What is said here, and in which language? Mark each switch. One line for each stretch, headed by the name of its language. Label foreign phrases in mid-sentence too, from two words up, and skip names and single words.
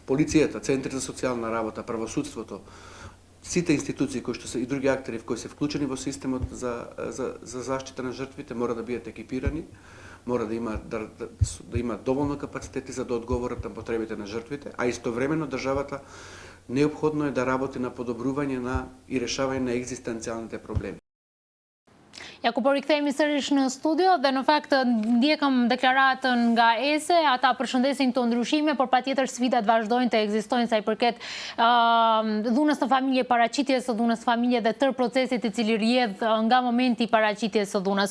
Macedonian: Полицијата, центри за социјална работа, правосудството, сите институции кои што се и други актери кои се вклучени во системот за заштита на жртвите мора да бидат екипирани, мора да има доволно капацитети за да одговорат на потребите на жртвите, а истовремено државата неопходно е да работи на подобрување и решавање на екзистенцијалните проблеми.
Albanian: Ja ku po rikthehemi sërish në studio dhe në fakt ndjekëm deklaratën nga ESE, ata përshëndesin këto ndryshime, por patjetër sfidat vazhdojnë të ekzistojnë sa i përket dhunës në familje, paraqitjes së dhunës në familje dhe tërë procesit i cili rrjedh nga momenti i paraqitjes së dhunës.